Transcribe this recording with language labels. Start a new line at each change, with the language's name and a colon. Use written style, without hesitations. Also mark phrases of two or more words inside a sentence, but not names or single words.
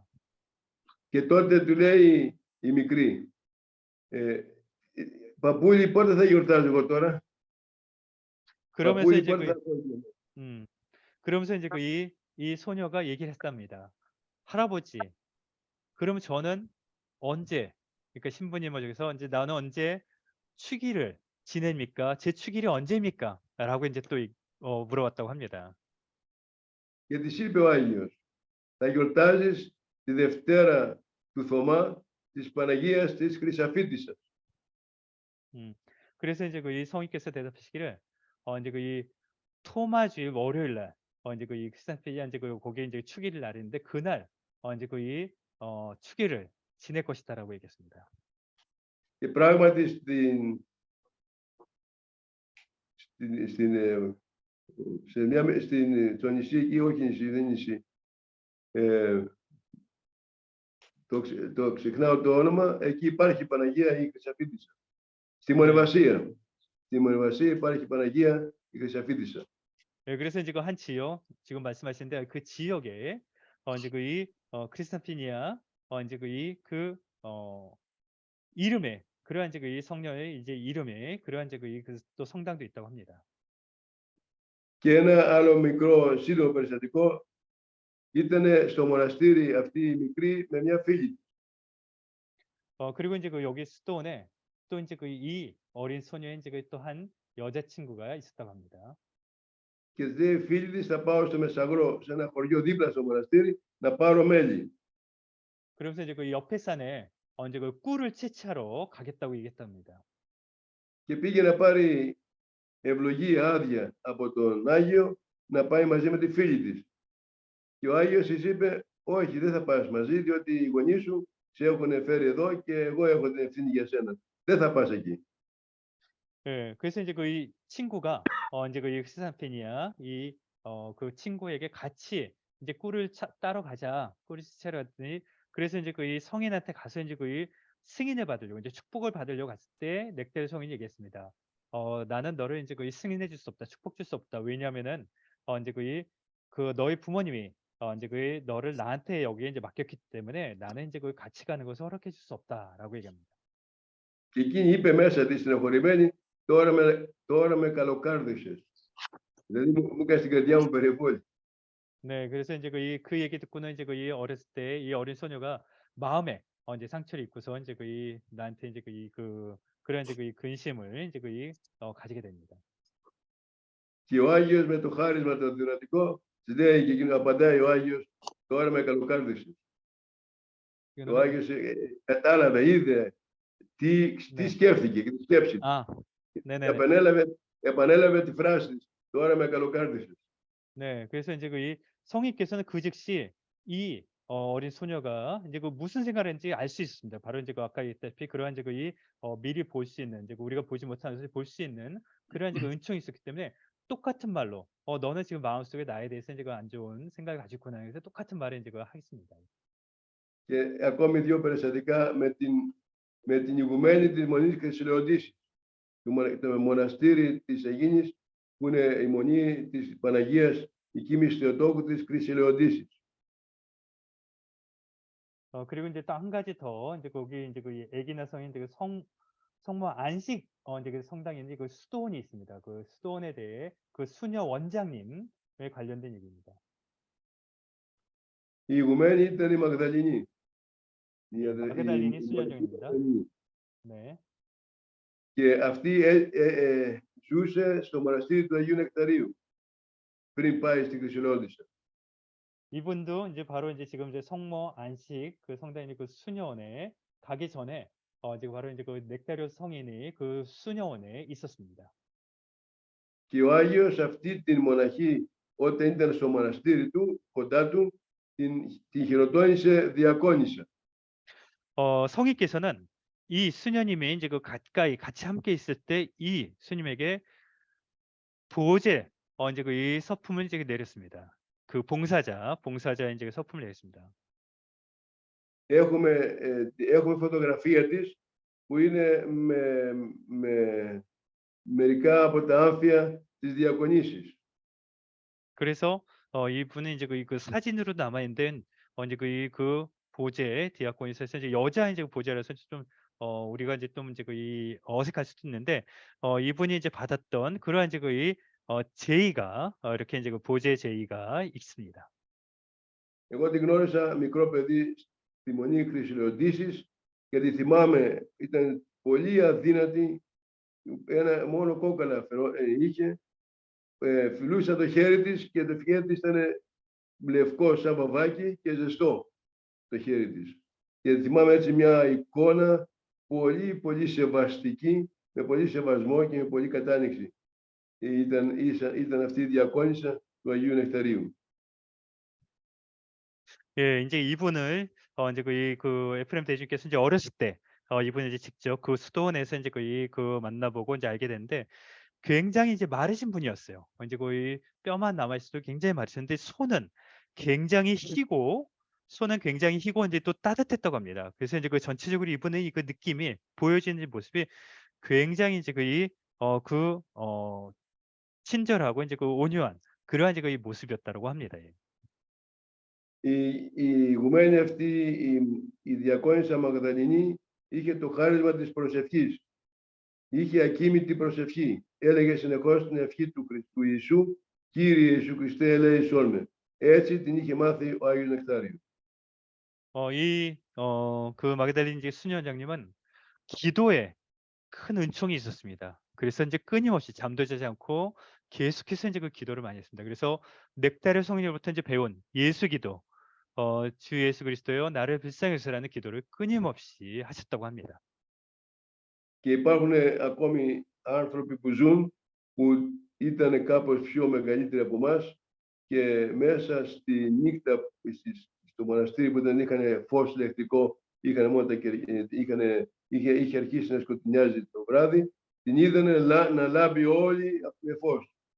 Greek: Και τότε του λέει η μικρή, παππούλη, πότε θα γιορτάζω εγώ τώρα?
Korean: 그러면서
Greek: παππούλη,
Korean: 이제
Greek: πότε θα
Korean: 그러면서 이제 이 소녀가 얘기를 했답니다. 할아버지, 그러면 저는 언제, 그러니까 신부님 저기서 이제 나는 언제 축일을 지냅니까? 제 축일이 언제입니까? 라고 이제 또 물어봤다고 합니다.
Greek: Και της είπε ο Άγιος, θα γιορτάζεις τη Δευτέρα του Θωμά της Παναγίας της Χρυσαφίτισσας.
Korean: 그래서 이제 이 성인께서 대답하시기를 이제 이 토마주일 월요일 날 이제 이 크리스탄페니아 이제 거기에 이제 축일 날인데 그날 이제 이 축일을 지낼 것이다라고 얘기했습니다.
Greek: Και πράγματι στο νησί εκεί, όχι νησί, δεν νησί, το ξεχνάω το όνομα, εκεί υπάρχει η Παναγία η Χρυσαφίτισσα. Στη Μονεβασία. Στη Μονεβασία υπάρχει η Παναγία η Χρυσαφίτισσα.
Korean: 그래서 이제 한 지역, 지금 말씀하시는데 그 지역에 이제 이 크리스탄피니아 이제 이름에 그러한 이제 이 성녀의 이제 이름에 그러한 이제 또 성당도 있다고 합니다.
Greek: Και ένα άλλο μικρό σύντομο περιστατικό ήταν στο μοναστήρι αυτή η μικρή με μια φίλη.
Korean: 그리고 이제 여기 수도원에 또 이제 이 어린 소녀의 이제 또 한 여자친구가 있었다고 합니다.
Greek: Και λέει φίλη της, θα πάω στο Μεσαγρό, σε ένα χωριό δίπλα στο μοναστήρι, να πάρω μέλι.
Korean: 그러면서 이제 그 옆에 산에 이제 꿀을 채취하러 가겠다고 얘기했답니다.
Greek: Και πήγε να πάρει ευλογή άδεια από τον Άγιο να πάει μαζί με τη φίλη της. Και ο Άγιος της είπε, όχι, δεν θα πας μαζί, διότι οι γονείς σου σε έχουν φέρει εδώ και εγώ έχω την ευθύνη για σένα. Δεν θα πας εκεί.
Korean: 예, 그래서 이제 그 이 친구가 이제 그 흑사산페니아 그 친구에게 같이 이제 꿀을 따러 가자. 꿀을 채취하러 갔더니 그래서 이제 그 이 성인한테 가서 이제 그 이 승인을 받으려고 이제 축복을 받으려고 갔을 때 넥타리 성인이 얘기했습니다. 나는 너를 이제 그 이 승인해 줄 수 없다. 축복 줄 수 없다. 왜냐하면은 이제 그 너희 부모님이 이제 그 너를 나한테 여기에 이제 맡겼기 때문에 나는 이제 그 같이 가는 것을 허락해 줄 수 없다라고 얘기합니다.
Greek: Και εκείνη είπε μέσα της στενοχωρημένη, τώρα με καλοκάρδισες. Δηλαδή μου έκανε την καρδιά μου περιβόλη.
Korean: 네, 그래서 이제 그 얘기 듣고는 이제 이 어렸을 때 이 어린 소녀가 마음에 이제 상처를 입고서 이제 나한테 이제 그런 이제 이 근심을 이제 가지게 됩니다.
Greek: Και ο Άγιος με το χάρισμα το δυνατικό, της λέει και εκείνο απαντάει ο Άγιος, τώρα με καλοκάρδισες. Ο Άγιος κατάλαβε, είδε τι σκέφτηκε και τη σκέψη του.
Korean: 네네.
Greek: επανέλαβε τη φράση της, τώρα με καλοκάρδισες.
Korean: 네, 그래서 이제 이 성인께서는 그 즉시 이 어린 소녀가 이제 그 무슨 생각을 했는지 알 수 있습니다. 바로 이제 아까 얘기했다시피 그러한 이제 미리 볼 수 있는 이제 우리가 보지 못하는 것을 볼 수 있는 그러한 이제 은총이 있었기 때문에 똑같은 말로 너는 지금 마음속에 나에 대해서 이제 안 좋은 생각을 가지고 있구나. 그래서 똑같은 말을 이제 하겠습니다.
Greek: Και ακόμη δύο περιστατικά με την ηγουμένη της Μονής Χρυσηλεοντήσης, το μοναστήρι της Αιγίνης, που είναι η Μονή της Παναγίας Οικίμης Θεοτόκου της Χρυσηλεοντήσης.
Korean: 그리고 이제 또 한 가지 더 이제 거기 이제 그 에기나 성인 이제 성모 안식 이제 그 성당에 이제 그 수도원이 있습니다. 그 수도원에 대해 그 수녀 원장님에 관련된 얘기입니다.
Greek: Η ηγουμένη ήταν η Μαγδαληνή.
Korean: 마그달린이 수녀정입니다. 네.
Greek: Και αυτή ζούσε στο μοναστήρι του Αγίου Νεκταρίου πριν πάει στη Χρυσηλεόντισσα.
Korean: 이분도 이제 바로 이제 지금 이제 성모 안식 그 성당인 그 수녀원에 가기 전에 이제 바로 이제 그 넥타리오 성인이 그 수녀원에 있었습니다.
Greek: Και ο Άγιος αυτή την μοναχή όταν ήταν στο μοναστήρι του, κοντά του, την χειροτώνησε διακόνισσα.
Korean: 성인께서는 이 수녀님이 이제 그 가까이 같이 함께 있을 때 이 수님에게 보제 이제 이 서품을 이제 내렸습니다. 그 봉사자 이제 서품을 내렸습니다.
Greek: Έχουμε φωτογραφία της που είναι με μερικά από τα άμφια της διακονήσης.
Korean: 그래서 이분은 이제 그 사진으로 남아 있는 이제 그 보제 디아코니스에서 이제 여자 이제 보제라서 좀 우리가 이제 좀 이제 이 어색할 수도 있는데 이분이 이제 받았던 그러한 이제 제의가 이렇게 이제 그 보제 제의가 있습니다.
Greek: Εγώ την γνώρισα μικρό παιδί στη Μονή Χρυσηλεοντήσης και τη θυμάμαι, ήταν πολύ αδύνατη, μόνο κόκαλα είχε, φιλούσα το χέρι της και το χέρι της ήταν λευκό σαν βαβάκι και ζεστό το χέρι της. Και θυμάμαι έτσι μια εικόνα πολύ πολύ σεβαστική, με πολύ σεβασμό και με πολύ κατάνοιξη. Ήταν αυτή η διακόνισσα του Αγίου Νεκταρίου.
Korean: 예, 이제 이분을 이제 그 에프레임 대주께서 이제 어렸을 때 이분이 이제 직접 그 수도원에서 이제 그 만나보고 이제 알게 됐는데 굉장히 이제 마르신 분이었어요. 이제 거의 뼈만 남아 있어도 굉장히 마르셨는데 손은 굉장히 희고 이제 또 따뜻했다고 합니다. 그래서 이제 그 전체적으로 이분의 그 느낌이 보여지는 모습이 굉장히 이제 친절하고 이제 그 온유한 그러한 이제 그 모습이었다고 합니다. 예.
Greek: Η ηγουμένη αυτή, η διακόνισσα Μαγδαληνή, είχε το χάρισμα της προσευχής. Είχε ακίμητη προσευχή. Έλεγε συνεχώς την ευχή του Ιησού, Κύριε Ιησού Χριστέ, ελέησόν με. Έτσι την είχε μάθει ο Άγιος Νεκτάριος.
Korean: 그 마그달린 이제 수녀장님은 기도에 큰 은총이 있었습니다. 그래서 이제 끊임없이 잠도 자지 않고 계속해서 이제 그 기도를 많이 했습니다. 그래서 넥타리 성인으로부터 이제 배운 예수기도, 주 예수 그리스도여 나를 불쌍히 여기소서라는 기도를 끊임없이 하셨다고 합니다.
Greek: Και υπάρχουν ακόμη άνθρωποι που ζουν που ήταν κάπως πιο μεγαλύτεροι από εμάς και μέσα στη νύχτα στο μοναστήρι που δεν είχαν φως ηλεκτρικό, είχαν μόνο είχε αρχίσει να σκοτεινιάζει το βράδυ, την είδανε να λάμπει όλη με φως.